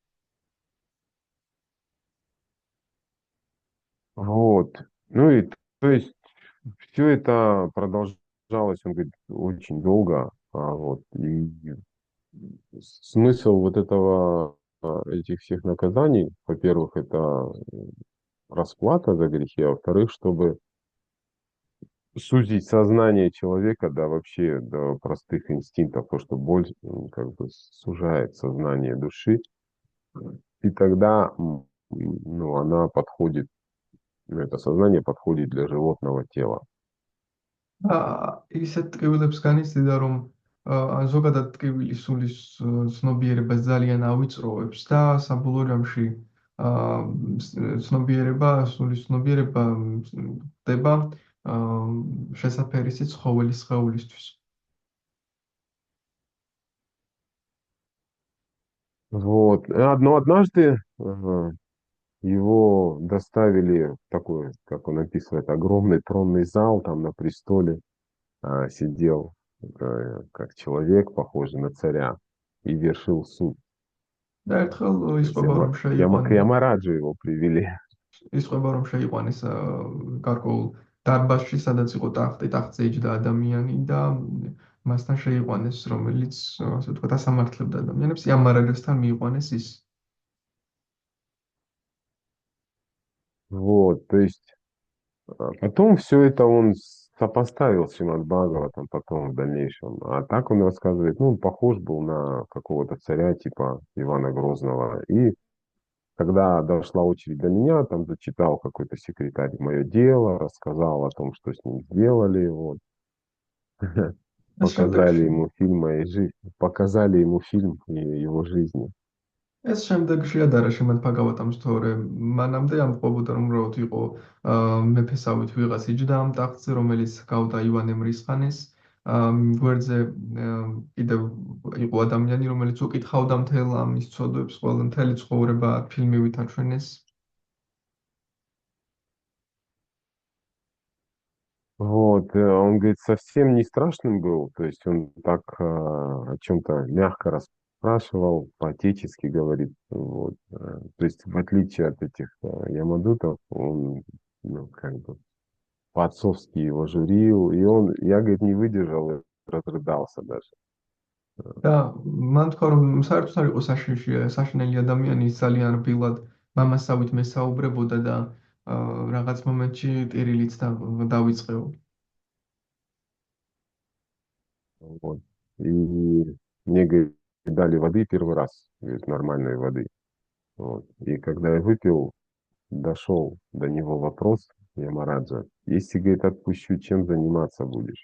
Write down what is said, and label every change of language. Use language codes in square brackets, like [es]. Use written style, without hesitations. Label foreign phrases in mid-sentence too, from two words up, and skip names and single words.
[ru] Вот. Ну и то есть все это продолжалось, он говорит, очень долго. Вот. И смысл вот этого, этих всех наказаний, во-первых, это расплата за грехи, а во-вторых, чтобы сузить сознание человека, да, вообще до простых инстинктов, потому что боль как бы сужает сознание души, и тогда ну, она подходит, это сознание подходит для животного тела. [ka] ისეთ ტკივილებს განიცდიდა რომ ზოგადად ტკივილი სულის ცნობიერებას ძალიან ავიწროვებს და საბოლოო ჯამში სულის ცნობიერება ხდება შესაფერისი ცხოველის სხეულისთვის. [ru] Вот. Но однажды его доставили в такой, как он описывает, огромный тронный зал, там на престоле сидел как человек, похожий на царя, и вершил суд. [ka] და ერთხელ [ru] То есть [ka] ისყვება რომ შეიყვანეს [ru] Ямараджу его привели. [ka] ისყვება რომ შეიყვანეს გარკვეულ დარბაზში სადაც იყო ტახტზე იჯდა ადამიანი და მასთან შეიყვანეს რომელიც ასე ვთქვათ ასამართლებდა ადამიანებს იამარაჯასთან მიიყვანეს ის. [ru] Вот, то есть потом все это он сопоставил с Шримад Бхагаватом потом в дальнейшем. А так он рассказывает, ну, он похож был на какого-то царя типа Ивана Грозного. И когда дошла очередь до меня, там зачитал какой-то секретарь мое дело, рассказал о том, что с ним сделали, вот. Показали ему фильм моей жизни, показали ему фильм его жизни. [ka] ეს შემდეგში ადარა შემად ფაგავატამ სწორე მანამდე ამბობოდა რომ უბრალოდ იყო მეფესავით ვიღაც იჯდა ამ ტახტზე რომელიც გავდა ივანე მრისხანეს გვერდზე კიდევ იყო ადამიანი რომელიც უკითხავდა მთელ ამის ცოდვებს ყველა მთელი ცხოვრება ფილმივით აჩვენეს. [ru] Вот, он говорит, совсем не страшным был, то есть он так о чем-то мягко расспрашивал, по-отечески говорит, вот, то есть в отличие от этих ямадутов, он, ну, как бы по-отцовски его журил, и я, говорит, не выдержал и разрыдался даже. [ka] და მან თქვა რომ საერთოდ არ იყო საშინელი ადამიანი ძალიან რბილად მამასავით მესაუბრებოდა და რაღაც მომენტში ტირილიც დავიწყეო. [ru] Вот. И мне, говорит, дали воды первый раз, говорит, нормальной воды. Вот. И когда я выпил, дошел до него вопрос Ямараджа, если, говорит, отпущу, чем заниматься будешь?